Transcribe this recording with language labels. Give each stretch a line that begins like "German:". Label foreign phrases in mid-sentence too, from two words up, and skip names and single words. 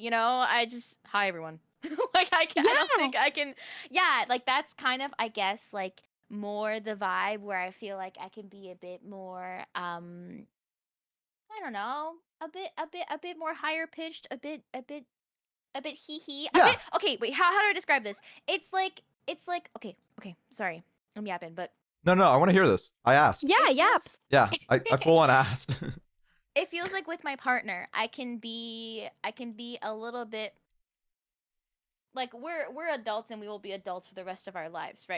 English: You know, I just hi everyone. Like I don't think I can. Yeah, like that's kind of I guess like more the vibe where I feel like I can be a bit more I don't know, a bit more higher pitched, a bit hee hee. A Yeah. bit okay, wait, how do I describe this? It's like okay, sorry. I'm yapping, but No, I want to hear this. I asked. Yeah, yap. Yeah, I full on asked. it feels like with my partner, I can be a little bit like we're adults and we will be adults for the rest of our lives, right?